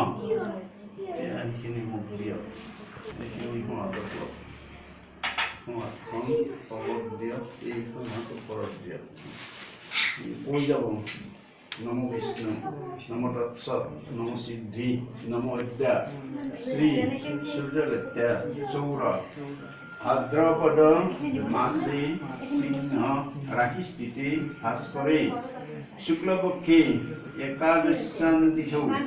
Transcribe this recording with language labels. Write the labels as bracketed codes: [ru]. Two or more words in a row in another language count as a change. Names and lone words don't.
[as] এইখিনি মোক দিয়ক এইখিনি সমাজখন তলত দিয়ক এইখন হাত ওপৰত দিয়ক কৈ যাব [sa] नमो विष्णु नमो तत्सत् नमो सिद्धि नमो विद्या श्री सूर्यगत्या सौर भाद्रपद मासे सिंह राखिस्थिते भास्करे शुक्लपक्षे एकादशां तिथौ